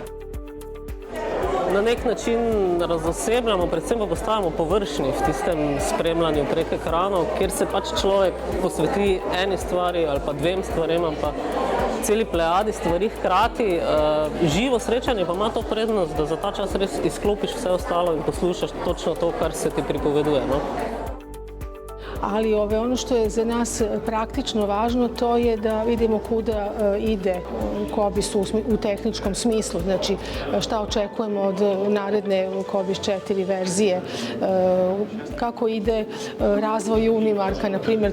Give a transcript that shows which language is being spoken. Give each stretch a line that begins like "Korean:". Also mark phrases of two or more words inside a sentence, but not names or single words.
Slovenian: Na nek način razosebljamo, predvsem pa postajamo površni v tistem spremljanju prek ekranov, kjer se pač človek posveti eni stvari ali pa 2 stvarem, pa celi plejadi stvari hkrati. Živo srečanje pa ima to prednost, da za ta čas res izklopiš vse ostalo in poslušaš točno to, kar se ti pripoveduje. No?
Bosnian: Ali ono što je za nas praktično važno, to je da vidimo kuda ide COBIS u tehničkom smislu, znači šta očekujemo od naredne COBIS 4 verzije, kako ide razvoj Unimarka, na primjer.